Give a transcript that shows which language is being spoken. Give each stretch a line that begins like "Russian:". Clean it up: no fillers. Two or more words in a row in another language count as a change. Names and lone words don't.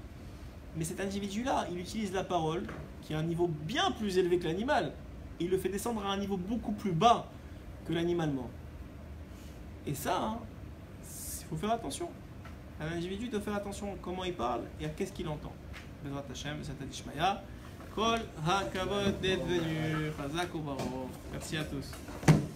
French: Mais cet individu-là, il utilise la parole, qui est à un niveau bien plus élevé que l'animal, et il le fait descendre à un niveau beaucoup plus bas que l'animal mort. Et ça, il faut faire attention. Un individu doit faire attention à comment il parle et à qu'est-ce qu'il entend.
Hebrew: בעזרת השם, בסייעתא דשמיא. כל הכבוד
French: d'être venu.
Hebrew: חזק וברוך.
French: Merci à tous.